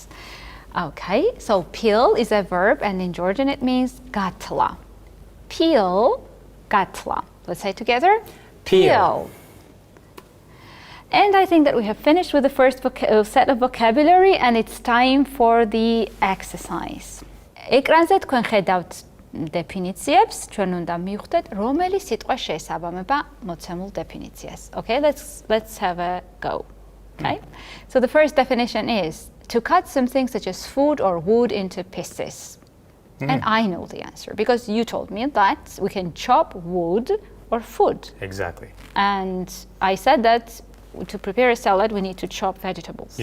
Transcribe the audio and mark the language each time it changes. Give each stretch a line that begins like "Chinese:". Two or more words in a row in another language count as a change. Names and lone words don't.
English: Okay, so peel is a verb, and in Georgian it means gatla. Peel, gatla. Let's say it together. Peel. And I think that we have finished with the first set of vocabulary, and it's time for the exercise.
Georgian: ეკრანზე თქვენ ხედავთ დეფინიციებს, ჩვენ უნდა მივხვდეთ, რომელი სიტყვა შეესაბამება მოცემულ დეფინიციას.
English: Okay, let's have a go. Okay? So the first definition is to cut something such as food or wood into pieces. And I know the answer because you told me that we can chop wood or food. Exactly. And I said that to prepare a salad, we need to chop vegetables.